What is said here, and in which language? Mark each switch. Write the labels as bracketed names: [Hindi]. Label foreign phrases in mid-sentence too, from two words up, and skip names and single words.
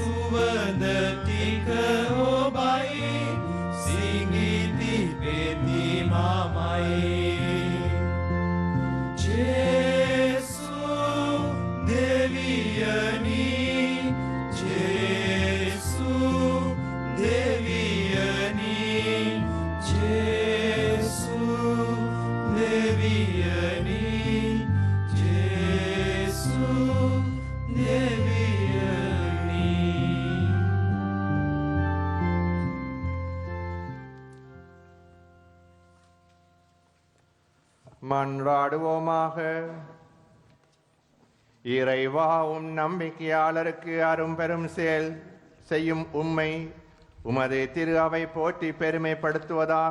[Sinhala] සුවඳ ටික ඔබයි සිඟිති පෙති මමයි ජේසු දෙවියනි ජේසු දෙවියනි ජේසු දෙවියනි ජේසු දෙවියනි [Tamil] மன்றாடுவோமாக. இறைவா, உம் நம்பிக்கையாளருக்கு அரும் பெரும் செயல் செய்யும் உம்மை உமது திரு அவை போற்றி பெருமைப்படுத்துவதாக.